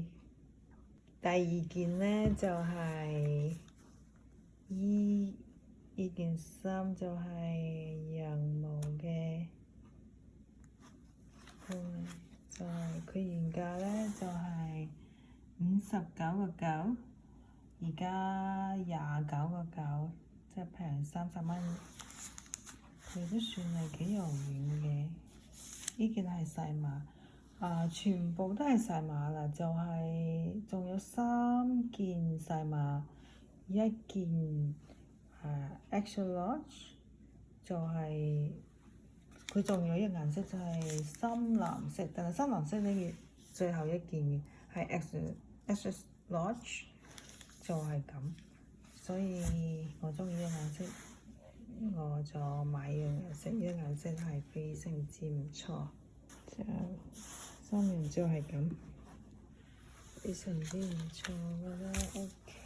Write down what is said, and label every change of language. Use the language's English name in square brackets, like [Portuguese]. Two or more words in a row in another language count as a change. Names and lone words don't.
[Cantonese] 第二件呢就係依件衫就係羊毛嘅，就係佢原價呢就係59.9，而家29.9，即係平30蚊。佢都算係幾柔軟嘅。呢件係細碼，全部都係細碼啦，就係仲有3件細碼，一件 [English] extra large， [Cantonese] 就係佢仲有一個顏色就係深藍色，但係深藍色呢件最後一件係 [English] extra large， [Cantonese] 就係咁，所以我鍾意呢個顏色，我就買呢個顏色，呢個顏色係非常之唔錯，就衫面就係咁，非常之唔錯，我覺得 OK。